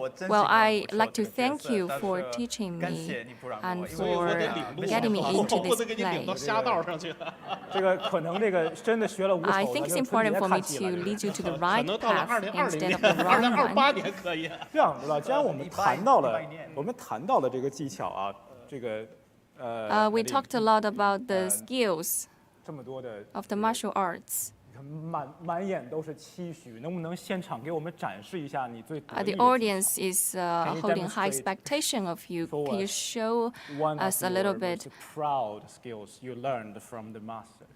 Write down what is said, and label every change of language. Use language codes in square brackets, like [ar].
[en] Well, I like to thank you for teaching me and for getting me into this play. I think it's important for me to lead you to the right path instead of the wrong one. [zh] 这样子了，既然我们谈到了这个技巧啊，这个 [en] we talked a lot about the skills of the martial arts. [zh] 满眼都是期许，能不能现场给我们展示一下你最得意 [en] The audience is holding high expectation of you. Can you show us a little bit? Proud skills you learned from the master